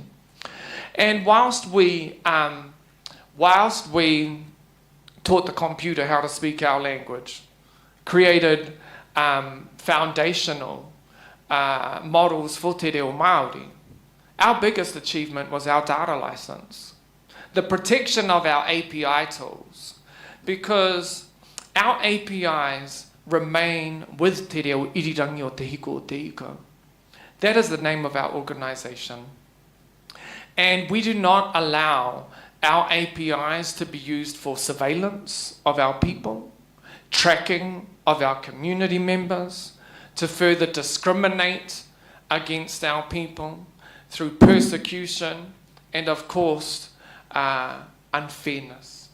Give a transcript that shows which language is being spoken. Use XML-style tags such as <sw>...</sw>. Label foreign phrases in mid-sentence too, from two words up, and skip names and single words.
<en>And whilst we taught the computer how to speak our language, created foundational models for Te Reo Māori, our biggest achievement was our data license, the protection of our API tools, because our APIs remain with Te Reo Irirangi o Te Hiko o Te Ika. That is the name of our organization. And we do not allow our APIs to be used for surveillance of our people, tracking of our community members, to further discriminate against our people through persecution, and of course unfairness.</en>